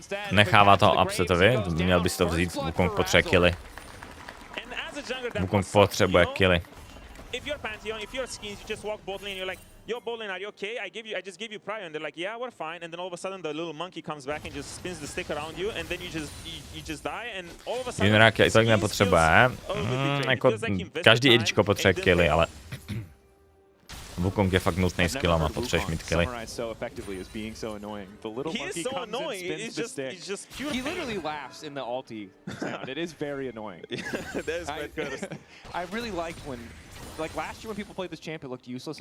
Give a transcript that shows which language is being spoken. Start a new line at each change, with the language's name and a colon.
Czech: Nechává to Upsetovi, měl bys to vzít, Wukong potřebuje killy. Wukong potřebuje killy.
English: If you're Pantheon, if you're Skeens, you just walk bot lane, you're like, yo, bot lane, are you okay? I just gave you prio, and they're like, yeah, we're fine. And then all of a sudden, the little monkey comes back and just spins the stick around you, and then you just die, and all of a sudden...
Czech: Jinak to nepotřebuje. Jako každý idičko potřebuje killy, ale... Wukong je fakt nutný skillama, potřebuješ mít killy.
English: He is so annoying, he's just pure He literally laughs in the ulti sound. It is very annoying. That is quite good. I really liked when, like last year when people played this champ, it looked useless.